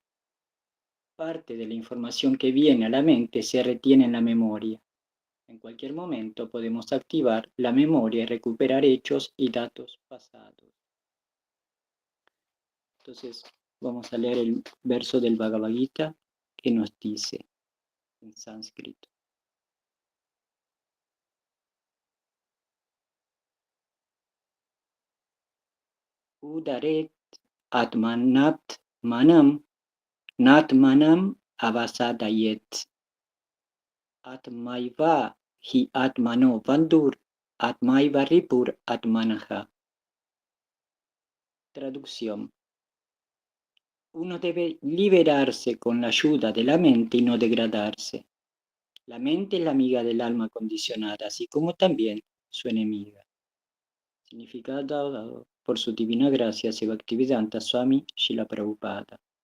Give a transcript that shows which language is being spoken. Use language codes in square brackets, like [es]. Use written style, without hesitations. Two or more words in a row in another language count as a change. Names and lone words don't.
[es] Parte de la información que viene a la mente se retiene en la memoria. En cualquier momento podemos activar la memoria y recuperar hechos y datos pasados. Entonces, vamos a leer el verso del Bhagavad Gita que nos dice en sánscrito. [sa] उद्धरेद् आत्मनात्मानं नात्मानम् अवसादयेत्. आत्मैव हि आत्मनो बन्धुर् आत्मैव रिपुर् आत्मनः. [es] Traducción. Uno debe liberarse con la ayuda de la mente y no degradarse. La mente es la amiga del alma condicionada, así como también su enemiga. Significado dado por su divina gracia Bhaktivedanta Swami Srila Prabhupada.